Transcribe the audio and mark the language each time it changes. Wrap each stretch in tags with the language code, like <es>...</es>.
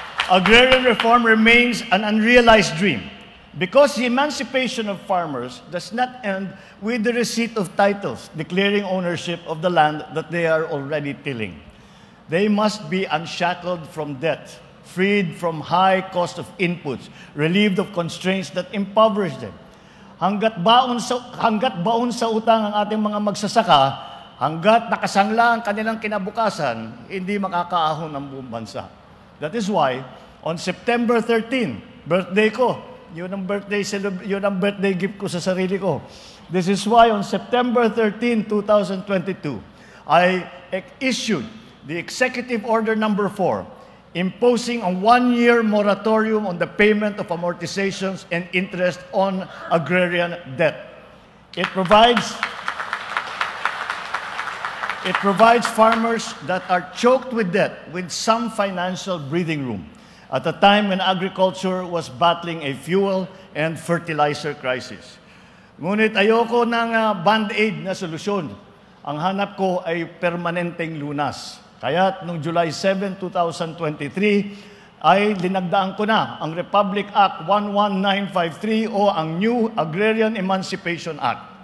<en>Agrarian reform remains an unrealized dream because the emancipation of farmers does not end with the receipt of titles declaring ownership of the land that they are already tilling. They must be unshackled from debt, freed from high cost of inputs, relieved of constraints that impoverish them.</en> <tl>Hanggat baon sa utang ang ating mga magsasaka, hanggat nakasangla ang kanilang kinabukasan, hindi makakaahon ang buong bansa.</tl> <en>That is why, on September 13, birthday</en> <tl>ko, yun ang</tl> <en>birthday gift</en> <tl>ko sa sarili ko.</tl> <en>This is why on September 13, 2022, I issued the Executive Order Number 4, imposing a 1-year moratorium on the payment of amortizations and interest on agrarian debt. It provides farmers that are choked with debt with some financial breathing room at a time when agriculture was battling a fuel and fertilizer crisis.</en> <tl>Ngunit ayoko ng band-aid na solusyon. Ang hanap ko ay permanenteng lunas. Kaya noong July 7, 2023, ay linagdaan ko na ang Republic Act 11953 o ang New Agrarian Emancipation Act.</tl>